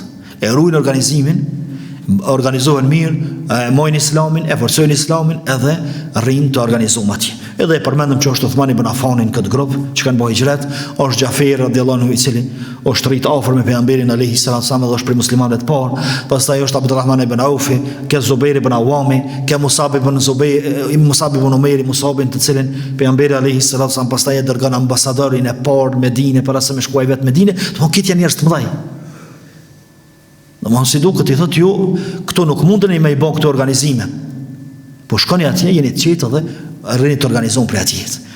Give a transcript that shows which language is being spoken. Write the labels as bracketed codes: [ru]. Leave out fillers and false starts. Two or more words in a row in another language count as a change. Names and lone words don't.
[sq] E ruajnë organizimin, organizohen mirë, mojnë Islamin, e forcojnë Islamin edhe rrinë të organizuar atje. Edhe e përmendëm që është Uthmani ibn Affanin këtë grup që kanë bërë hijret, është Xhaferi [ar] رضي الله عنه [sq] I cili është rrit afër me pejgamberin [ar] عليه الصلاة والسلام [sq] dhe është prej muslimanëve të parë. Pastaj është Abdulrahman ibn Aufi, ke Zubair ibn Awami, ke Musab ibn Umair, Musabin të cilin pejgamberi [ar] عليه الصلاة والسلام [sq] pastaj e dërgon ambasadorin e parë në Medinë para se me shkuaj vetë në Medinë, do këtë janë njerëz të mëdhej. Domthon si duket I thotë ju, këto nuk mundeni me I bën këto organizime. Po shkoni atje, jeni të qetë dhe rrini të organizon për atje.